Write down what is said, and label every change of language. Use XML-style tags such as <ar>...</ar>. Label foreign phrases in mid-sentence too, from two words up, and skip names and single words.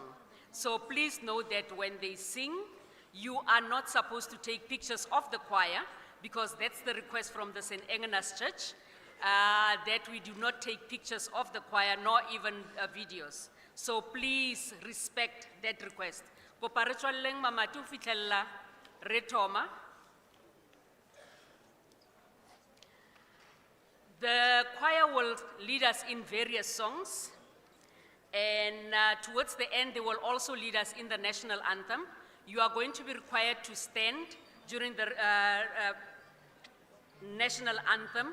<en>So please note that when they sing, you are not supposed to take pictures of the choir, because that's the request from the St. Agnes Church, that we do not take pictures of the choir, nor even videos. So please respect that request. Ko pare tswalleng mamatu fitlhella Retoma. The choir will lead us in various songs, and towards the end, they will also lead us in the national anthem. You are going to be required to stand during the national anthem.</en>